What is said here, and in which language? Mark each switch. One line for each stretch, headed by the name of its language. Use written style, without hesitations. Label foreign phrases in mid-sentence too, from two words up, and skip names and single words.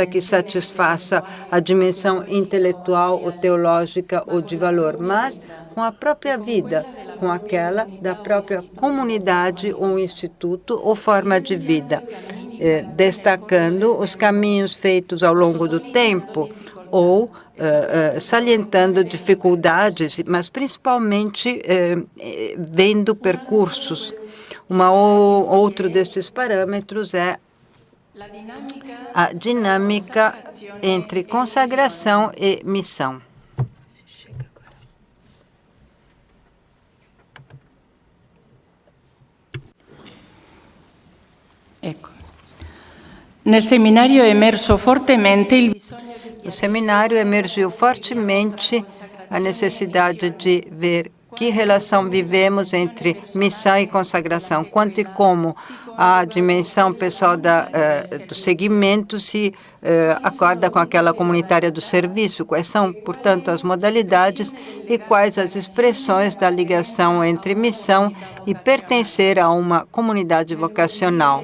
Portuguese: que satisfaça a dimensão intelectual ou teológica ou de valor, mas com a própria vida, com aquela da própria comunidade ou instituto ou forma de vida, destacando os caminhos feitos ao longo do tempo ou salientando dificuldades, mas principalmente vendo percursos. Outro destes parâmetros é a dinâmica entre consagração e missão.
Italian: Ecco. Nel seminario è emerso fortemente il bisogno
Portuguese: No seminário emergiu fortemente a necessidade de ver que relação vivemos entre missão e consagração, quanto e como a dimensão pessoal do segmento se acorda com aquela comunitária do serviço, quais são, portanto, as modalidades e quais as expressões da ligação entre missão e pertencer a uma comunidade vocacional.